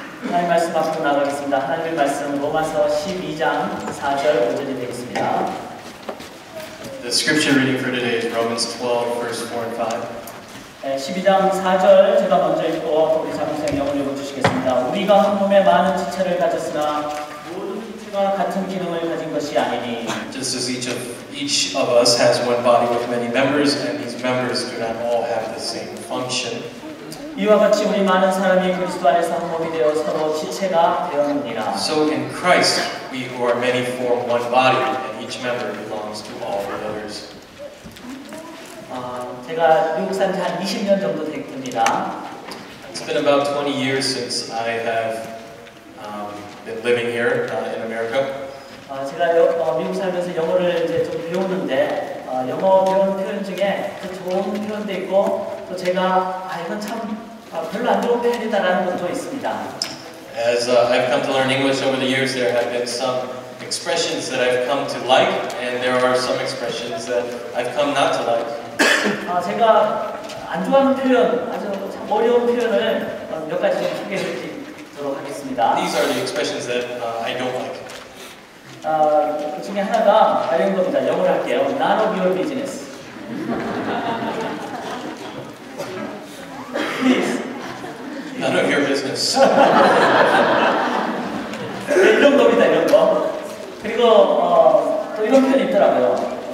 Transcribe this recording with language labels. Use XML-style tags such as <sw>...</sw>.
<ko>하나님의 말씀 앞으로 나가겠습니다. 하나님의 말씀 로마서 12장 4절 5절이 되겠습니다.</ko> <en>The scripture reading for today is Romans 12, verse 4 and 5.</en> <ko>12장 4절 제가 먼저 읽고 우리 장로생 영을 읽어주시겠습니다. 우리가 한 몸에 많은 지체를 가졌으나 모든 지체가 같은 기능을 가진 것이 아니니</ko> <en>Just as each of us has one body with many members, and these members do not all have the same function.</en> <ko>이와 같이 우리 많은 사람이 그리스도 안에서 한 몸이 되어 서로 지체가 되었느니라.</ko> <en>So in Christ, we who are many form one body, and each member belongs to all the others.</en> <ko>제가 미국 산 지 한 20년 정도 됩니다.</ko> <en>It's been about 20 years since I have been living here in America.</en> <ko>제가 미국 살면서 영어를 이제 좀 배우는데 영어 배우는 표현 중에 그 좋은 표현도 있고 또 제가 이건 참 별로 안 좋은 표현이다라는 것도 있습니다.</ko> <en>As I've come to learn English over the years, there have been some expressions that I've come to like, and there are some expressions that I've come not to like.</en> <ko>제가 안 좋아하는 표현, 아주 참 어려운 표현을 몇 가지 좀 소개해 드리도록 하겠습니다.</ko> <en>These are the expressions that I don't like.</en> <ko>그 중에 하나가 이런 겁니다. 영어로 할게요.</ko> <en>None of your business. Please. None of your business.</en> <ko>이런 겁니다. 이런 거. 그리고 또 이런 표현이 있더라고요.</ko>